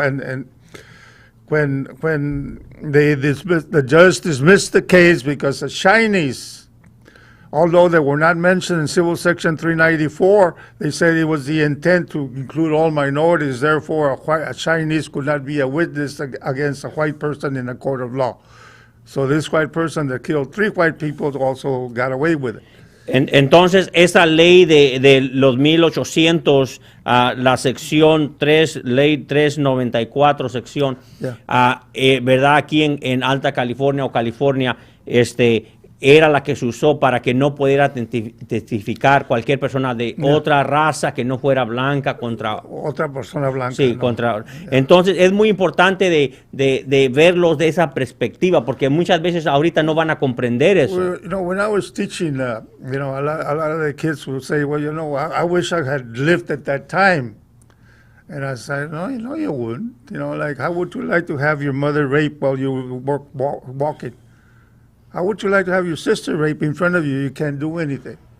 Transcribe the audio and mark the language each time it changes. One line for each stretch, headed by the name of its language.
English: And when the judge dismissed the case because the Chinese, although they were not mentioned in Civil Section 394, they said it was the intent to include all minorities. Therefore, a Chinese could not be a witness against a white person in a court of law. So this white person that killed 3 white people also got away with it.
Spanish: Entonces, esa ley de los 1800, la sección 3, ley 394, sección, ¿verdad? Aquí en Alta California o California, era la que se usó para que no pudiera testificar cualquier persona de otra raza que no fuera blanca contra otra persona blanca. Sí, no. Contra. Entonces es muy importante de verlos de esa perspectiva, porque muchas veces ahorita no van a comprender eso.
English: Well, when I was teaching, a lot of the kids would say, well, I wish I had lived at that time. And I said, no, you wouldn't. Like, how would you like to have your mother raped while you were walking? How would you like to have your sister raped in front of you? You can't do anything.